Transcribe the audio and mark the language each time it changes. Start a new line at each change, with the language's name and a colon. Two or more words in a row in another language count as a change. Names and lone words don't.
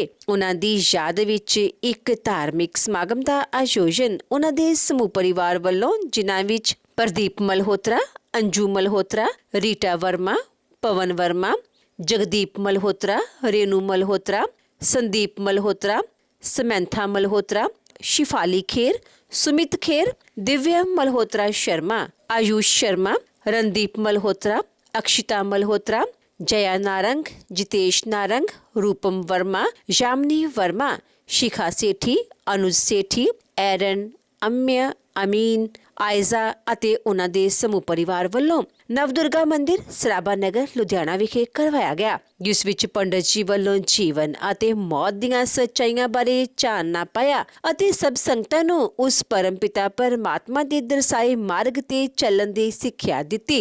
Punjabi: ਉਹਨਾਂ ਦੀ ਯਾਦ ਵਿੱਚ ਇੱਕ ਧਾਰਮਿਕ ਸਮਾਗਮ ਦਾ ਆਯੋਜਨ ਉਹਨਾਂ ਦੇ ਸਮੂਹ ਪਰਿਵਾਰ ਵੱਲੋਂ, ਜਿਨ੍ਹਾਂ ਵਿੱਚ ਪ੍ਰਦੀਪ ਮਲਹੋਤਰਾ, ਅੰਜੂ ਮਲਹੋਤਰਾ, ਰੀਟਾ ਵਰਮਾ, ਪਵਨ ਵਰਮਾ, ਜਗਦੀਪ ਮਲਹੋਤਰਾ, ਰੇਨੂ ਮਲਹੋਤਰਾ, ਸੰਦੀਪ ਮਲਹੋਤਰਾ, ਸਮੈਂਥਾ ਮਲਹੋਤਰਾ, शिफाली खेर, सुमित खेर, दिव्या मल्होत्रा शर्मा, आयुष शर्मा, रणदीप मल्होत्रा, अक्षिता मल्होत्रा, जया नारंग, जितेश नारंग, रूपम वर्मा, यामिनी वर्मा, शिखा सेठी, अनुज सेठी, एरन, अम्य, अमीन, आयजा ਅਤੇ ਉਹਨਾਂ ਦੇ ਸਮੂਹ ਪਰਿਵਾਰ ਵੱਲੋਂ ਨਵਦੁਰਗਾ ਮੰਦਿਰ ਸਰਾਭਾ ਨਗਰ ਲੁਧਿਆਣਾ ਵਿਖੇ ਕਰਵਾਇਆ ਗਿਆ, ਜਿਸ ਵਿੱਚ ਪੰਡਤ ਜੀ ਵੱਲੋਂ ਜੀਵਨ ਅਤੇ ਮੌਤ ਦੀਆਂ ਸੱਚਾਈਆਂ ਬਾਰੇ ਚਾਨਣਾ ਪਾਇਆ ਅਤੇ ਸਭ ਸੰਗਤਾਂ ਨੂੰ ਉਸ ਪਰਮਪਿਤਾ ਪਰਮਾਤਮਾ ਦੇ ਦਰਸਾਏ ਮਾਰਗ ਤੇ ਚੱਲਣ ਦੀ ਸਿੱਖਿਆ ਦਿੱਤੀ।